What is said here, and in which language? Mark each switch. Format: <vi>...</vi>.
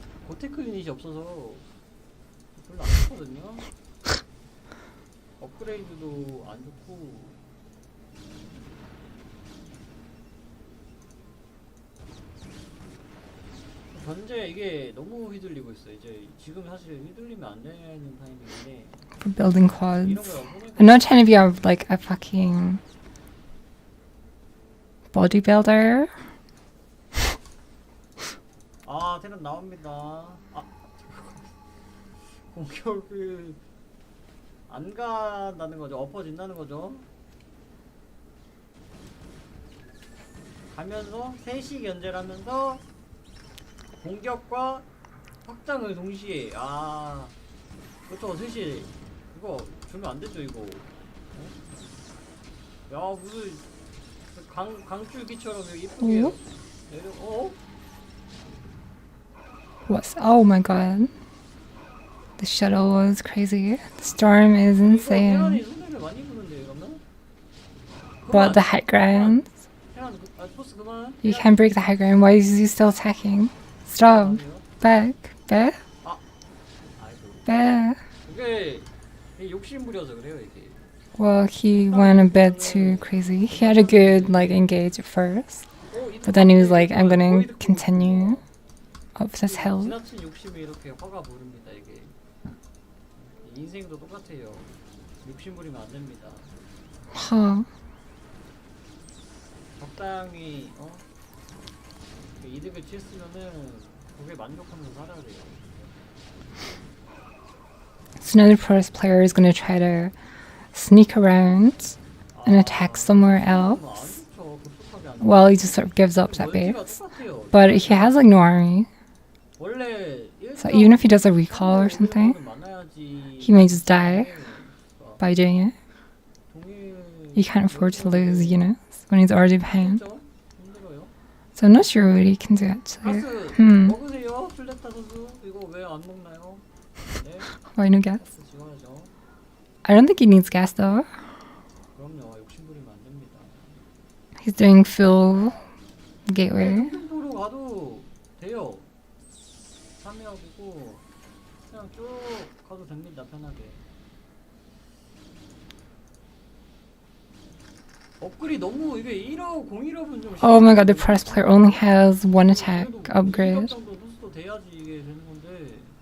<ko>고테크 유닛이 없어서 별로 안 좋거든요 업그레이드도 안 좋고 현재 이게 너무 휘둘리고 있어. 이제 지금 사실 휘둘리면 안 되는 타이밍인데.</ko> <en>For building quads. I'm not trying to be like a fucking bodybuilder.</en> <ko>아 테란 나옵니다. 아 공격을 안 간다는 거죠. 엎어진다는 거죠. 가면서 셋이 견제를 하면서 공격과 확장을 동시에 그렇죠. 셋이 이거 주면 안 되죠 이거. 야 무슨 강줄기처럼 여기 이쁘게 오? 내려.</ko> <en>Oh my god. The shuttle was crazy. The storm is insane.</en> <ko>테란이 손해를 많이 보는데 이러면?</ko> <en>But the high ground.</en> <ko>테란 토스 그만.</ko> <en>You can't break the high ground. Why is he still attacking? Stop. Back. Back.</en> <ko>아이고.</ko> <en>Back.</en> <ko>이게 욕심부려서 그래요 이게.</ko> <en>Well, he went a bit too crazy. He had a good engage at first. But then he was like, I'm gonna continue up this hill.</en> <ko>지나친 욕심이 이렇게 화가 부릅니다 이게. 인생도 똑같아요. 욕심 부리면 안 됩니다. Huh. 적당히 이득을 취했으면은 거기에 만족하면서 살아야 돼요.</ko> <en>So now the first player is gonna try to sneak around and attack somewhere else. Well, he just sort of gives up that base. But he has like no army. So even if he does a recall or something, he may just die by doing it. He can't afford to lose units when he's already behind. So I'm not sure what he can do actually.</en> <ko>먹으세요, 플레타 선수. 이거 왜 안 먹나요? 네.</ko> <en>Why no gas?</en> <ko>지원하죠.</ko> <en>I don't think he needs gas though.</en> <ko>그럼요, 욕심 부리면 안 됩니다.</ko> <en>He's doing full gateway.</en> <ko>도로 가도 돼요. 3회업이고 그냥 쭉 가도 됩니다, 편하게. 업글이 너무 이게 1업, 01업은 좀</ko> <en>Oh my god, the press player only has one attack upgrade.</en> <ko>정도 부스터 돼야지 이게 되는 건데</ko>